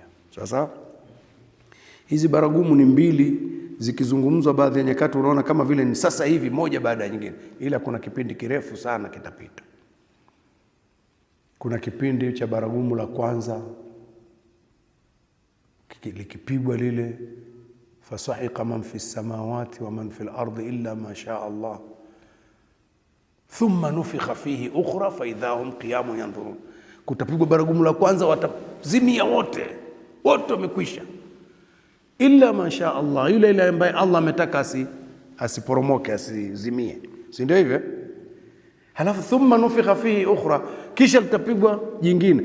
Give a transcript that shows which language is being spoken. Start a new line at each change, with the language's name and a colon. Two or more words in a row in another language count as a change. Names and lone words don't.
Swahili: Sasa hizi baragumu ni mbili, zikizungumzwa baadhi ya nyakati unaona kama vile ni sasa hivi moja baada ya nyingine, ila kuna kipindi kirefu sana kitapita. Kuna kipindi cha baragumu la kwanza likipigwa lile,
Arabic: فصعق من في السماوات ومن في الأرض إلا ما شاء الله ثم نفخ فيه أخرى فإذا هم قيام ينظرون.
Swahili: Kutapigwa baragumu la kwanza, watazimia wote wamekwisha,
Arabic: إلا ما شاء الله,
Swahili: yule ile ambaye Allah ametaka asiporomoke, asizimie, si ndio hivyo? Halafu
Arabic: ثم نفخ فيه أخرى,
Swahili: kisha litapigwa jingine.